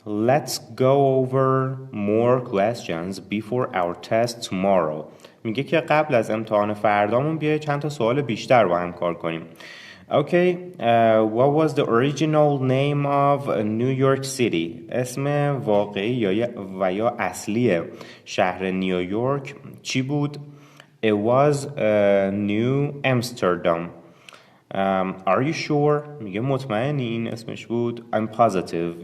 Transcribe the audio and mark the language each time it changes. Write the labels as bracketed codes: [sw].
[en] Let's go over more questions before our test tomorrow. [fa] میگه که قبل از امتحان فردامون بیای چند تا سوال بیشتر با هم کار کنیم. [en] Okay, what was the original name of New York City? [fa] اسم واقعی و یا اصلی شهر نیویورک چی بود؟ [en] It was New Amsterdam. Are you sure? [fa] میگه مطمئنی این اسمش بود؟ [en] I'm positive.